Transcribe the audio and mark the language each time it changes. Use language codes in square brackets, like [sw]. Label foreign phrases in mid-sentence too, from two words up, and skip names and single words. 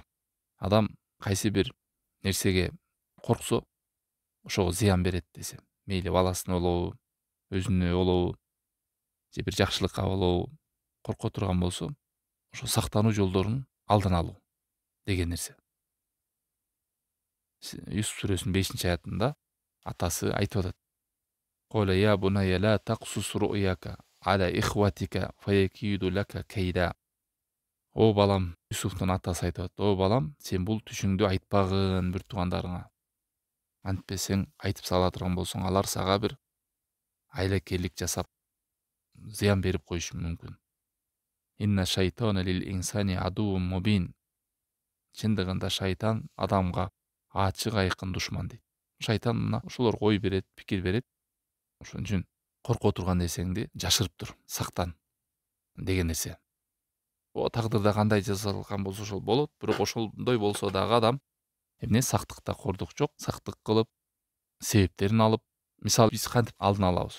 [ky] Адам кайсы бир нерсеге корксо, ошого зыян берет десе, мейли баласына болобу, өзүнө болобу, же бир жакшылыкка болобу, корко турган болсо, ошо сактануу жолдорунун алдын алуу деген нерсе. Юсуф сүрөсүнүн 5-аятында атасы айтып атат. [ar] قال يا بني لا تقصص رؤياك على إخوتك فيكيدوا لك كيدا. [ky] О балам, Юсуфтун атасы айтып атат. О балам, сен бул түшүңдү айтпагын бир туугандарыңа. Антпесең, айтып сала турган болсоң, алар сага бир айлакерлик жасап, зыян берип коюшу мүмкүн. [ar] إن الشيطان للإنسان عدو مبين. [ky] Чындыгында шайтан адамга ачык айкын душман дейт. Шайтан мына ошолорго ой берет, пикир берет. Ошон үчүн корко турган нерсеңди жашырып тур, сактан деген нерсе. О тагдырда кандай жасалган болсо ошол болот, бирок ошондой болсо дагы адам эмне сактыкта кордук жок, сактык кылып, себептерин алып, мисалы биз кантип алдын алабыз?